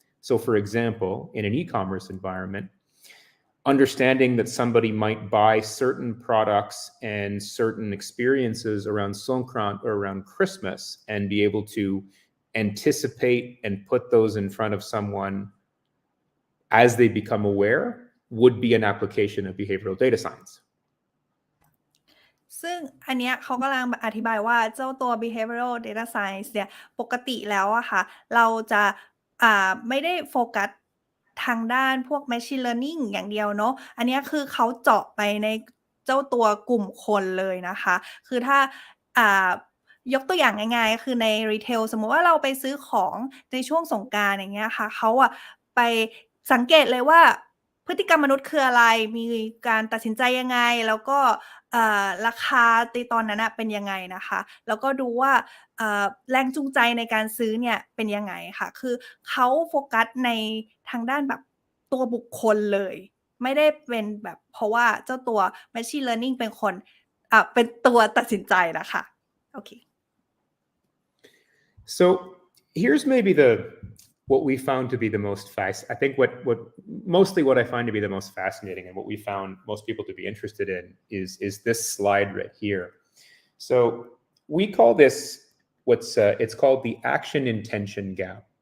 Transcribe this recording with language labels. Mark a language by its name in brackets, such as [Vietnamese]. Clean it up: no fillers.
[English] So for example, in an e-commerce environment, understanding that somebody might buy certain products and certain experiences around Songkran or around Christmas and be able to anticipate and put those in front of someone as they become aware, would be an application of behavioral data science. [Thai] ซึ่งอันเนี้ยเขากำลังอธิบายว่าเจ้าตัว behavioral data science เนี่ยปกติแล้วอะค่ะเราจะไม่ได้โฟกัสทางด้านพวก machine learning อย่างเดียวเนาะอันเนี้ยคือเขาเจาะไปในเจ้าตัวกลุ่มคนเลยนะคะคือถ้า ยกตัวอย่างง่ายๆคือในรีเทลสมมุติว่าเราไปซื้อของในช่วงสงกรานต์อย่างเงี้ยค่ะเขาไปสังเกตเลยว่าพฤติกรรมมนุษย์คืออะไรมีการตัดสินใจยังไงแล้วก็ ราคาในตอนนั้นเป็นยังไงนะคะแล้วก็ดูว่าแรงจูงใจในการซื้อเนี่ยเป็นยังไงค่ะคือเขาโฟกัสในทางด้านแบบตัวบุคคลเลยไม่ได้เป็นแบบเพราะว่าเจ้าตัว machine learning เป็นคนเป็นตัวตัดสินใจนะคะโอเค [English] So here's maybe what we found to be the most I think mostly what I find to be the most fascinating and what we found most people to be interested in is this slide right here. So we call this it's called the action intention gap.